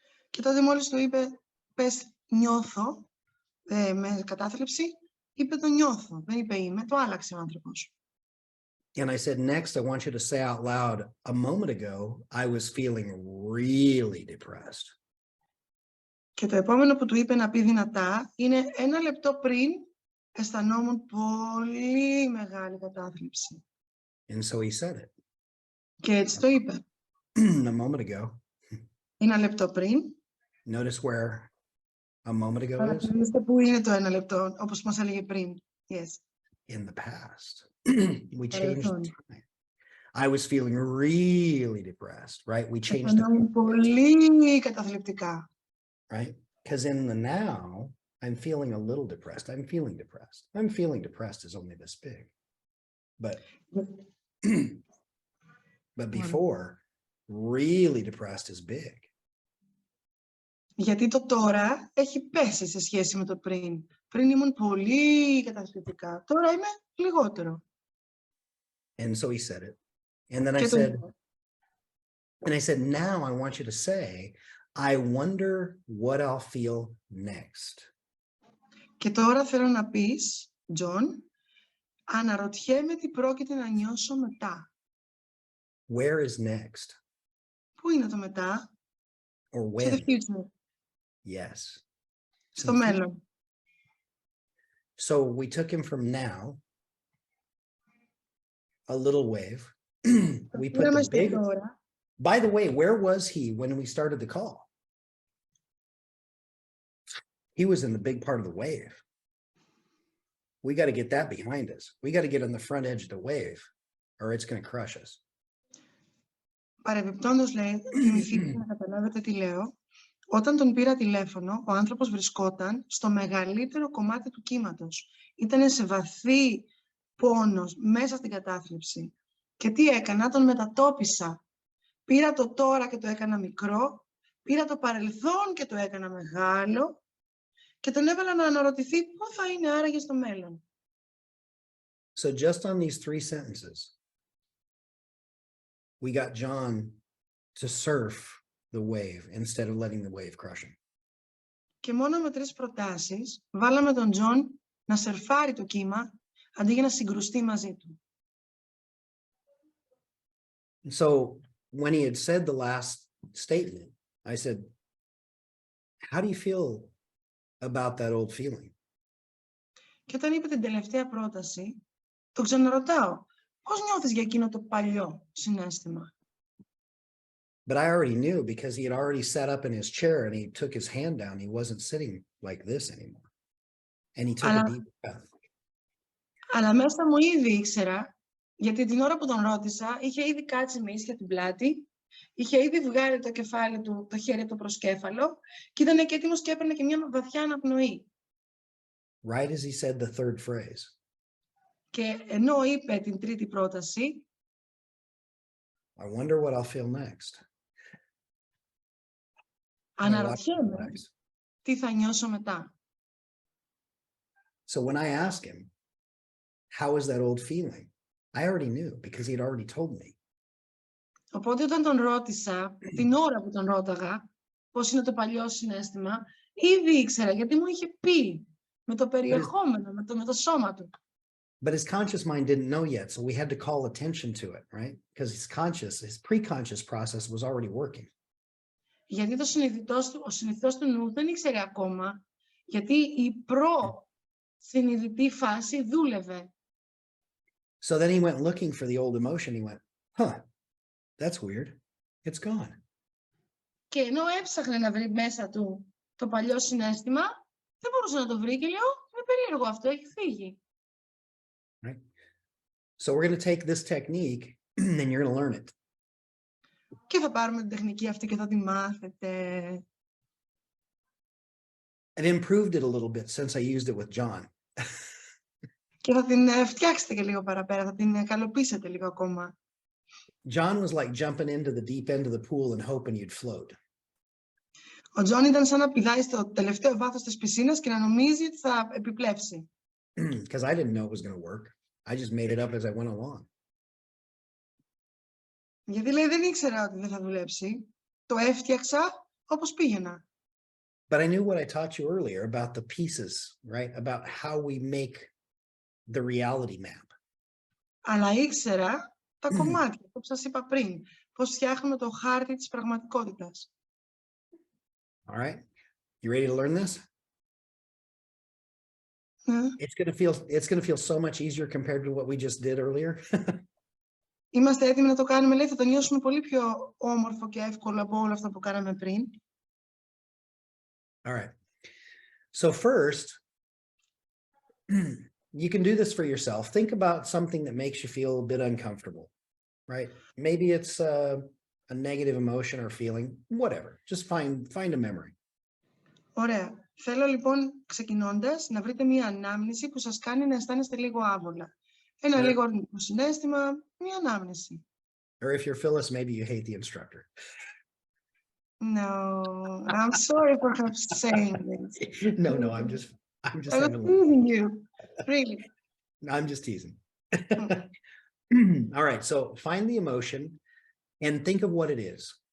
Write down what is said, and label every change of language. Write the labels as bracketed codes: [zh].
[el] Και τότε μόλις του είπε, πες νιώθω, με κατάθλιψη, είπε το νιώθω. Δεν είπε είμαι, το άλλαξε ο άνθρωπος. [en] And I said, next, I want you to say out loud, a moment ago, I was feeling really depressed. [el] Και το επόμενο που του είπε να πει δυνατά είναι 1 λεπτό πριν αισθανόμουν πολύ μεγάλη κατάθλιψη. [en] And so he said it. [el] Και έτσι το είπε. [en] A moment ago. [el] 1 λεπτό πριν. [en] Notice where a moment ago is? [el] Παρατηρήστε πού είναι το 1 λεπτό, όπως μας έλεγε πριν. [en] Yes. In the past. We changed the time. I was feeling really depressed, right? We changed the [el] αισθανόμουν πολύ καταθλιπτικά. [en] right? Because in the now, I'm feeling a little depressed. I'm feeling depressed. I'm feeling depressed is only this big. But before, really depressed is big. [el] Γιατί το τώρα έχει πέσει σε σχέση με το πριν. Πριν ήμουν πολύ καταθλιπτικά. Τώρα είμαι λιγότερο. [en] And so he said it. And then I said, now I want you to say, I wonder what I'll feel next. [el] Και τώρα θέλω να πεις, Τζον, αναρωτιέμαι τι πρόκειται να νιώσω μετά. [en] Where is next? [el] Πού είναι το μετά? [en] Or To the when? future. Yes. [el] Στο μέλλον. [en] So we took him from now, a little wave. We put the big. By the way, where was he when we started the call? He was in the big part of the wave. We got to get that behind us. We got to get on the front edge of the wave, or it's going to crush us. [el] Παρεμπιπτόντως, λέει, θυμηθείτε να καταλάβετε τι λέω. Όταν τον πήρα τηλέφωνο, ο άνθρωπος βρισκόταν στο μεγαλύτερο κομμάτι του κύματος. Ήτανε σε βαθύ πόνος, μέσα στην κατάθλιψη. Και τι έκανα? Τον μετατόπισα. Πήρα το τώρα και το έκανα μικρό, πήρα το παρελθόν και το έκανα μεγάλο και τον έβαλα να αναρωτηθεί πού θα είναι άραγε στο μέλλον. [en] So just on these 3 sentences, we got John to surf the wave instead of letting the wave crush him. [el] Και μόνο με 3 προτάσεις βάλαμε τον Τζον να σερφάρει το κύμα αντί για να συγκρουστεί μαζί του. [en] So when he had said the last statement, I said, how do you feel about that old feeling? [el] Και όταν είπε την τελευταία πρόταση, το ξαναρωτάω, πώς νιώθεις για εκείνο το παλιό συναίσθημα? [en] But I already knew because he had already sat up in his chair and he took his hand down. He wasn't sitting like this anymore. And he took a deep breath. [el] Αλλά μέσα μου ήδη ήξερα, γιατί την ώρα που τον ρώτησα, είχε ήδη κάτσει με ίσια την πλάτη, είχε ήδη βγάλει το κεφάλι του, το χέρι του προσκέφαλο και ήταν και έτοιμος και έπαιρνε και μια βαθιά αναπνοή. [en] Right as he said the third phrase. [el] Και ενώ είπε την τρίτη πρόταση, [en] I wonder what I'll feel next. [el] Αναρωτιέμαι τι θα νιώσω μετά. [en] So when I asked him, how is that old feeling? I already knew because he had already told me. [el] Οπότε όταν τον ρώτησα, την ώρα που τον ρώταγα, πώς είναι το παλιό συναίσθημα, ήδη ήξερα γιατί μου είχε πει με το περιεχόμενο, με το σώμα του. [en] But his conscious mind didn't know yet, so we had to call attention to it, right? Because his pre-conscious process was already working. [el] Γιατί ο συνειδητός του νου δεν ήξερε ακόμα, γιατί η προ-συνειδητή φάση δούλευε. [en] So then he went looking for the old emotion. He went, huh, that's weird. It's gone. [el] Και ενώ έψαχνε να βρει μέσα του το παλιό συναίσθημα, δεν μπορούσε να το βρει και λέω, είναι περίεργο αυτό, έχει φύγει. [en] Right? So we're going to take this technique and you're going to learn it. [el] Και θα πάρουμε την τεχνική αυτή και θα τη μάθετε. [en] I've improved it a little bit since I used it with John. [el] Και θα την φτιάξετε και λίγο παραπέρα, θα την καλοποιήσετε λίγο ακόμα. [en] John was like jumping into the deep end of the pool and hoping you'd float. [el] Ο Τζον ήταν σαν να πηδάει στο τελευταίο βάθος της πισίνας και να νομίζει ότι θα επιπλέψει. [en] Because I didn't know it was going to work. I just made it up as I went along. [el] Γιατί λέει δεν ήξερα ότι δεν θα δουλέψει. Το έφτιαξα όπως πήγαινα. [en] But I knew what I taught you earlier about the pieces, right? About how we make the reality map. [el] Αλλά ήξερα τα κομμάτια, όπως σας είπα πριν, πώς φτιάχνουμε το χάρτη της πραγματικότητας. [en] All right. You ready to learn this? It's going to feel so much easier compared to what we just did earlier. [el] Είμαστε έτοιμοι να το κάνουμε, λέει, θα το νιώσουμε πολύ πιο όμορφο και εύκολο από όλα αυτά που κάναμε πριν. [en] All right. So first, you can do this for yourself. Think about something that makes you feel a bit uncomfortable, right? Maybe it's a negative emotion or feeling, whatever. Just find a memory. [el] Ωραία. Θέλω λοιπόν, ξεκινώντας, να βρείτε μία ανάμνηση που σας κάνει να αισθάνεστε λίγο άβολα. Ένα λίγο αρνητικό συναίσθημα, μία ανάμνηση. [en] Or if you're Phyllis, maybe you hate the instructor. No, I'm sorry for saying this. No, I'm just I'm teasing you. Really. I'm just teasing. All right, so find the emotion and think of what it is.